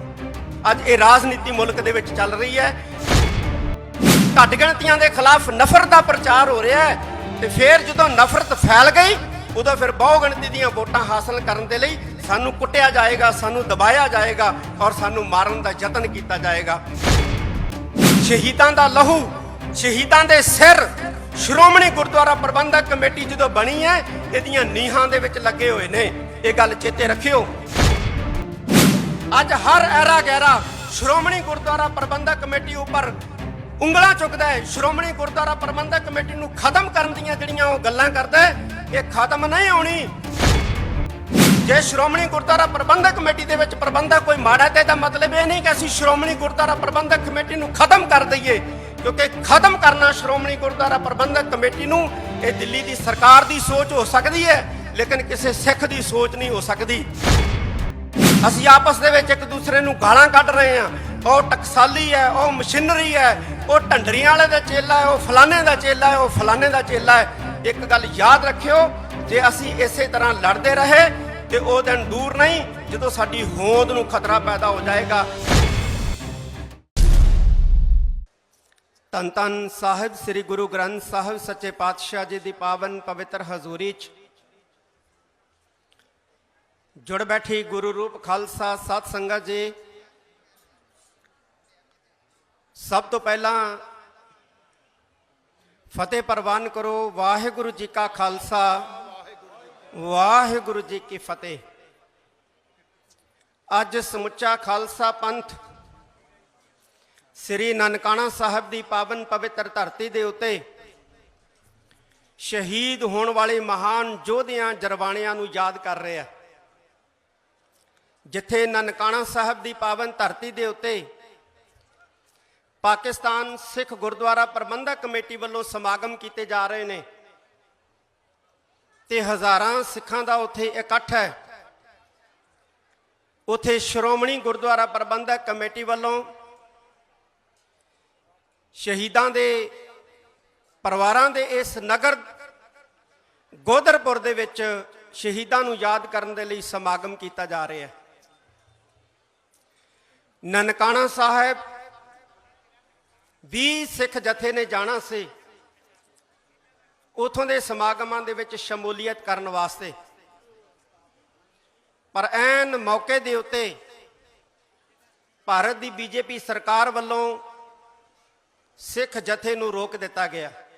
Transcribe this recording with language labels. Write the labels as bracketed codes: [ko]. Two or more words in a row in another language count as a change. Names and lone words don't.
[pa] ਅੱਜ ਯੇ ਰਾਜਨੀਤੀ ਮੁਲਕ ਦੇ ਵਿੱਚ ਚੱਲ ਰਹੀ ਹੈ। ਘੱਟ ਗਿਣਤੀਆਂ ਦੇ ਖਿਲਾਫ ਨਫਰਤ ਕਾ ਪ੍ਰਚਾਰ ਹੋ ਰਹਾ ਹੈ, ਤੇ ਫਿਰ ਜਦੋਂ ਨਫਰਤ ਫੈਲ ਗਈ ਉਦੋਂ ਫਿਰ ਬਹੁ ਗਿਣਤੀ ਦੀਆਂ ਵੋਟਾਂ ਹਾਸਿਲ ਕਰਨ ਦੇ ਲਈ ਸਾਨੂੰ ਕੁੱਟਿਆ ਜਾਏਗਾ, ਸਾਨੂੰ ਦਬਾਇਆ ਜਾਏਗਾ ਔਰ ਸਾਨੂੰ ਮਾਰਨ ਕਾ ਯਤਨ ਕੀਆ ਜਾਏਗਾ। ਸ਼ਹੀਦਾਂ ਦਾ ਲਹੂ, ਸ਼ਹੀਦਾਂ ਦੇ ਸਿਰ ਸ਼੍ਰੋਮਣੀ ਗੁਰਦੁਆਰਾ ਪ੍ਰਬੰਧਕ ਕਮੇਟੀ ਜੋ ਬਣੀ ਹੈ, ਇਹਦੀਆਂ ਨੀਹਾਂ ਦੇ ਵਿੱਚ ਲੱਗੇ ਹੋਏ ਨੇ। ਯੇ ਗੱਲ ਚੇਤੇ ਰੱਖਿਓ। ਅੱਜ ਹਰ ਐਰਾ ਗੈਰਾ ਸ਼੍ਰੋਮਣੀ ਗੁਰਦੁਆਰਾ ਪ੍ਰਬੰਧਕ ਕਮੇਟੀ ਉੱਪਰ ਉਂਗਲਾਂ ਚੁੱਕਦਾ ਹੈ। ਸ਼੍ਰੋਮਣੀ ਗੁਰਦੁਆਰਾ ਪ੍ਰਬੰਧਕ ਕਮੇਟੀ ਨੂੰ ਖਤਮ ਕਰਨ ਦੀਆਂ ਜਿਹੜੀਆਂ ਓਹ ਗੱਲਾਂ ਕਰਦਾ ਹੈ, ਯੇ ਖਤਮ ਨਹੀਂ ਹੋਣੀ। ਜੇ ਸ਼੍ਰੋਮਣੀ ਗੁਰਦੁਆਰਾ ਪ੍ਰਬੰਧਕ ਕਮੇਟੀ ਦੇ ਵਿੱਚ ਪ੍ਰਬੰਧਕ ਕੋਈ ਮਾੜਾ ਹੈ, ਤੋ ਮਤਲਬ ਯੇ ਨਹੀਂ ਕਿ ਅਸੀਂ ਸ਼੍ਰੋਮਣੀ ਗੁਰਦੁਆਰਾ ਪ੍ਰਬੰਧਕ ਕਮੇਟੀ ਨੂੰ ਖਤਮ ਕਰ ਦਈਏ, ਕਿਉਂਕਿ ਖਤਮ ਕਰਨਾ ਸ਼੍ਰੋਮਣੀ ਗੁਰਦੁਆਰਾ ਪ੍ਰਬੰਧਕ ਕਮੇਟੀ ਨੂੰ [hi] ये दिल्ली की सरकार की सोच हो सकती [pa] है, लेकिन किसी सिख की सोच नहीं हो सकती। ਅਸੀਂ ਆਪਸ ਦੇ ਵਿੱਚ ਇੱਕ ਦੂਸਰੇ ਨੂੰ ਗਾਲਾਂ ਕੱਢ ਰਹੇ ਹੈਂ, ਉਹ ਟਕਸਾਲੀ ਹੈ, ਉਹ ਮਸ਼ੀਨਰੀ ਹੈ, ਉਹ ਢੰਡਰੀਆਂ ਵਾਲੇ ਦਾ ਚੇਲਾ ਹੈ, ਉਹ ਫਲਾਣੇ ਦਾ ਚੇਲਾ ਹੈ, ਉਹ ਫਲਾਣੇ ਦਾ ਚੇਲਾ ਹੈ। ਏਕ ਗੱਲ ਯਾਦ ਰੱਖਿਓ, ਜੇ ਅਸੀਂ ਇਸੇ ਤਰ੍ਹਾਂ ਲੜਤੇ ਰਹੇ ਤੋ ਵਹ ਦਿਨ ਦੂਰ ਨਹੀਂ ਜੋ ਸਾਡੀ ਹੋਂਦ ਨੂੰ ਖਤਰਾ ਪੈਦਾ ਹੋ ਜਾਏਗਾ। ਧੰਨ ਧੰਨ ਸਾਹਿਬ ਸ੍ਰੀ ਗੁਰੂ ਗ੍ਰੰਥ ਸਾਹਿਬ ਸੱਚੇ ਪਾਤਸ਼ਾਹ ਜੀ ਕੀ ਪਾਵਨ ਪਵਿੱਤਰ ਹਜ਼ੂਰੀ ਚ ਜੁੜ ਬੈਠੀ ਗੁਰੂ ਰੂਪ ਖਾਲਸਾ ਸਤ ਸੰਗਤ ਜੀ, ਸਭ ਤੋ ਪਹਿਲਾ ਫਤਿਹ ਪ੍ਰਵਾਨ ਕਰੋ। ਵਾਹਿਗੁਰੂ ਜੀ ਕਾ ਖਾਲਸਾ, ਵਾਹਿਗੁਰੂ ਜੀ ਕੀ ਫਤਿਹ। ਅੱਜ ਸਮੁੱਚਾ ਖਾਲਸਾ ਪੰਥ ਸ੍ਰੀ ਨਨਕਾਣਾ ਸਾਹਬ ਕੀ ਪਾਵਨ ਪਵਿੱਤਰ ਧਰਤੀ ਕੇ ਉੱਤੇ ਸ਼ਹੀਦ ਹੋਣੇ ਵਾਲੇ ਮਹਾਨ ਯੋਧਿਆਂ ਜਰਵਾਣਿਆਂ ਨੂੰ ਯਾਦ ਕਰ ਰਹੇ ਹੈਂ। ਜਿੱਥੇ ਨਨਕਾਣਾ ਸਾਹਬ ਕੀ ਪਾਵਨ ਧਰਤੀ ਕੇ ਉੱਤੇ ਪਾਕਿਸਤਾਨ ਸਿੱਖ ਗੁਰਦੁਆਰਾ ਪ੍ਰਬੰਧਕ ਕਮੇਟੀ ਵਾਲੋਂ ਸਮਾਗਮ ਕੀਏ ਜਾ ਰਹੇ ਹੈਂ ਤੇ ਹਜ਼ਾਰਾਂ ਸਿੱਖਾਂ ਦਾ ਉੱਥੇ ਇਕੱਠ ਹੈ। ਉੱਥੇ ਸ਼੍ਰੋਮਣੀ ਗੁਰਦੁਆਰਾ ਪ੍ਰਬੰਧਕ ਕਮੇਟੀ ਵਾਲੋਂ ਸ਼ਹੀਦਾਂ ਦੇ ਪਰਿਵਾਰਾਂ ਦੇ ਇਸ ਨਗਰ ਗੋਦਰਪੁਰ ਦੇ ਵਿੱਚ ਸ਼ਹੀਦਾਂ ਨੂੰ ਯਾਦ ਕਰਨ ਦੇ ਲਈ ਸਮਾਗਮ ਕੀਆ ਜਾ ਰਹਾ ਹੈ। ਨਨਕਾਣਾ ਸਾਹਬ 20 ਸਿੱਖ ਜਥੇ ਨੇ ਜਾਣਾ ਸੇ ਉੱਥੋਂ ਕੇ ਸਮਾਗਮਾਂ ਦੇ ਵਿੱਚ ਸ਼ਮੂਲੀਅਤ ਕਰਨ ਵਾਸਤੇ, ਪਰ ਐਨ ਮੌਕੇ ਦੇ ਉੱਤੇ ਭਾਰਤ ਕੀ ਬੀਜੇਪੀ ਸਰਕਾਰ ਵਾਲੋਂ ਸਿੱਖ ਜਥੇ ਨੂੰ ਰੋਕ ਦਿੱਤਾ ਗਿਆ।